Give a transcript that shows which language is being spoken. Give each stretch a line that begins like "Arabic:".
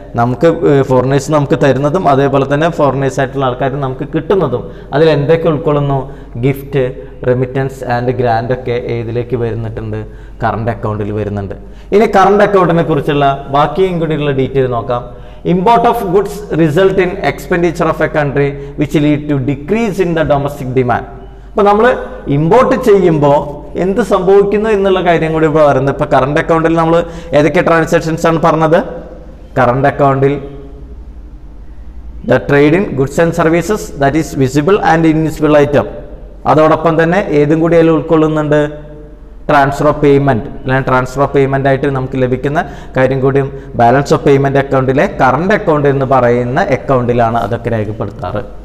Malayalam: നമുക്ക് ഫോറിനേഴ്സ് നമുക്ക് തരുന്നതും അതേപോലെ തന്നെ ഫോറിനേഴ്സ് ആയിട്ടുള്ള ആൾക്കാർ നമുക്ക് കിട്ടുന്നതും അതിൽ എന്തൊക്കെ ഉൾക്കൊള്ളുന്നു? ഗിഫ്റ്റ്, റെമിറ്റൻസ് ആൻഡ് ഗ്രാൻഡ് ഒക്കെ ഏതിലേക്ക് വരുന്നിട്ടുണ്ട്? കറണ്ട് അക്കൗണ്ടിൽ വരുന്നുണ്ട്. ഇനി കറണ്ട് അക്കൗണ്ടിനെ കുറിച്ചുള്ള ബാക്കിയും കൂടിയുള്ള ഡീറ്റെയിൽ നോക്കാം.
English: Import of goods result in expenditure of a country which lead to decrease in the domestic demand.
Malayalam: അപ്പോൾ നമ്മൾ ഇമ്പോർട്ട് ചെയ്യുമ്പോൾ എന്ത് സംഭവിക്കുന്നു എന്നുള്ള കാര്യം കൂടി ഇപ്പോൾ പറയുന്നത്. ഇപ്പോൾ കറണ്ട് അക്കൗണ്ടിൽ നമ്മൾ ഏതൊക്കെ ട്രാൻസാക്ഷൻസ് ആണ് പറഞ്ഞത്? കറണ്ട് അക്കൗണ്ടിൽ
English: The trade in goods and services, that is visible and invisible item.
Malayalam: അതോടൊപ്പം തന്നെ ഏതും കൂടി അതിൽ ഉൾക്കൊള്ളുന്നുണ്ട്? ട്രാൻസ്ഫർ ഓഫ് പേയ്മെൻറ്റ്, അല്ലെങ്കിൽ ട്രാൻസ്ഫർ ഓഫ് പേയ്മെൻ്റ് ആയിട്ട് നമുക്ക് ലഭിക്കുന്ന കാര്യം കൂടിയും ബാലൻസ് ഓഫ് പേയ്മെൻറ്റ് അക്കൗണ്ടിലെ കറണ്ട് അക്കൗണ്ട് എന്ന് പറയുന്ന അക്കൗണ്ടിലാണ് അതൊക്കെ രേഖപ്പെടുത്താറ്.